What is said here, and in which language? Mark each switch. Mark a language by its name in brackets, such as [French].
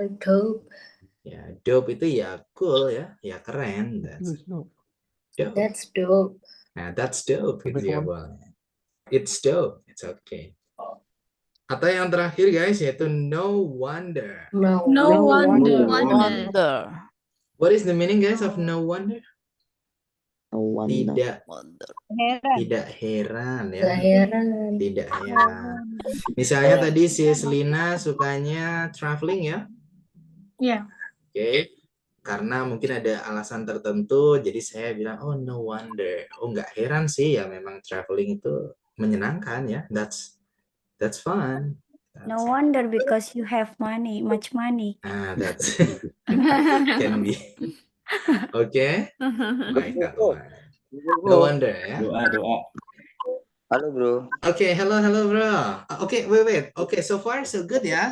[English] Dope. [Indonesian] Ya, dope itu ya cool ya. Ya keren. [English] That's dope. That's dope. Nah, that's dope [Indonesian] gitu ya boleh. [English] It's dope. It's okay. [Indonesian] Atau yang terakhir guys yaitu no wonder. [English] No. No wonder. Wonder. What is the meaning guys of no wonder? [Indonesian] Tidak [English] Wonder. [Indonesian] tidak heran ya. Gak heran. Tidak heran. Misalnya tadi si Selina sukanya traveling ya. [English] Yeah. [Indonesian] Oke. Karena mungkin ada alasan tertentu jadi saya bilang oh no wonder. Oh nggak heran sih ya memang traveling itu menyenangkan ya. [English] That's fun. No wonder because you have money, much money. That's can be. Oke. [Indonesian] Baik, Kak Tuan. [English] No wonder ya. Doa. Halo bro. Oke, hello bro. Oke, wait. Oke, so far so good ya.